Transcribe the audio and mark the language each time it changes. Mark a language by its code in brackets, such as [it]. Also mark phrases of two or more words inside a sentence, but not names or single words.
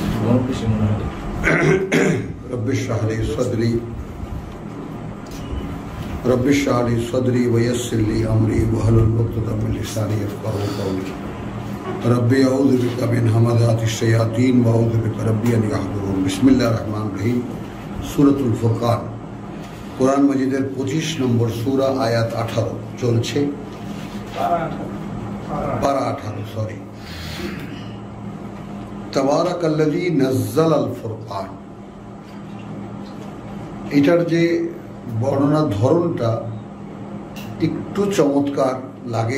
[ar] رب اشرح لي صدري ويسر لي أمري واحلل عقدة من لساني يفقهوا قولي رب أعوذ بك من همزات الشياطين وأعوذ بك رب أن يحضرون. بسم الله الرحمن الرحيم. [bn] सूरतुल फुरकान कुरान मजीদের 25 নম্বর সূরা আয়াত 18 চলছে, পারা 18 সরি। [ar] تبارك الذي نزل الفرقان, [bn] এটার যে বর্ণনার ধরনটা একটু চমৎকার লাগে।